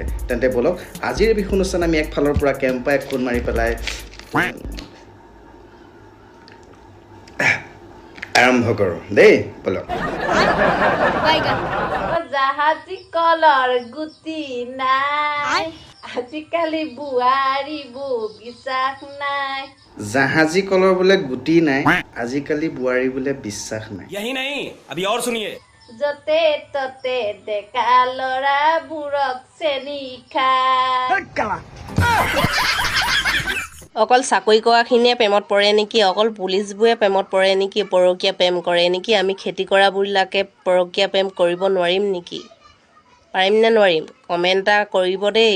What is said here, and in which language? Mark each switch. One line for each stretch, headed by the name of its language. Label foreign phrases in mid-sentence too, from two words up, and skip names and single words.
Assamese: তেন্তে বলক আজিৰ বিহু অনুষ্ঠান আমি একফালৰ পৰা কেম্পা এক খুন মাৰি পেলাই আৰম্ভ কৰোঁ দেই বলক। জাহাজী কলৰ গুটি নাই আজিকালি বোৱাৰী বিশ্বাস নাই জাহাজী কলৰ বোলে গুটি নাই আজিকালি বোৱাৰী বোলে বিশ্বাস নাই।
Hindi: यही नहीं अभी और सुनिए
Assamese: য'তে ত'তে ডেকা ল'ৰাবোৰক চেনি খায় অকল চাকৰি কৰাখিনিয়ে প্ৰেমত পৰে নেকি অকল পুলিচবোৰে প্ৰেমত পৰে নেকি পৰকীয়া প্ৰেম কৰে নেকি আমি খেতি কৰাবিলাকে পৰকীয়া প্ৰেম কৰিব নোৱাৰিম নেকি পাৰিম নে নোৱাৰিম কমেণ্ট এটা কৰিব দেই